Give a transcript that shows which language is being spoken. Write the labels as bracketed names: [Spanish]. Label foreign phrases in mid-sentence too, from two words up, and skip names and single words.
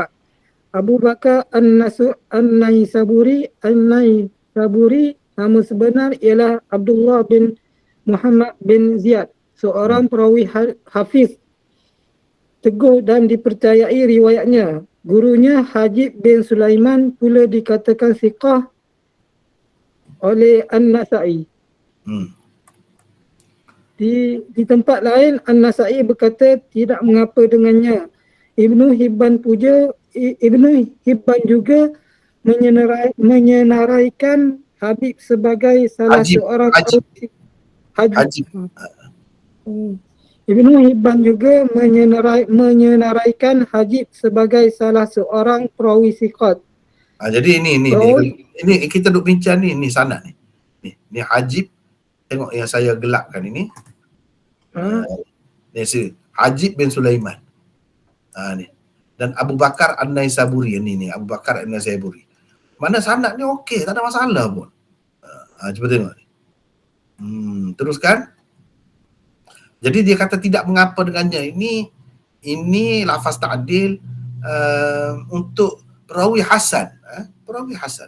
[Malay] Abu Bakar An-Naisaburi nama sebenar ialah Abdullah bin Muhammad bin Ziyad, seorang perawi hafiz teguh dan dipercayai riwayatnya. Gurunya Hajib bin Sulaiman pula dikatakan siqah oleh An-Nasa'i. Di tempat lain An-Nasa'i berkata tidak mengapa dengannya. Ibnu Hibban juga menyenaraikan Habib sebagai salah seorang Hajib. Ibnu Hibban juga menyenaraikan Hajib sebagai salah seorang perawi siqat. Jadi ini kita duk bincang ni sanad ni. Ni Hajib, tengok yang saya gelapkan ini. Ni Hajib bin Sulaiman. Ni. dan Abu Bakar An-Naisaburi ni Abu Bakar An-Naisaburi. Mana sanad ni okey, tak ada masalah pun. Cuba tengok ni. Teruskan. Jadi dia kata tidak mengapa dengannya. Ini lafaz ta'dil untuk perawi hasan. Perawi hasan.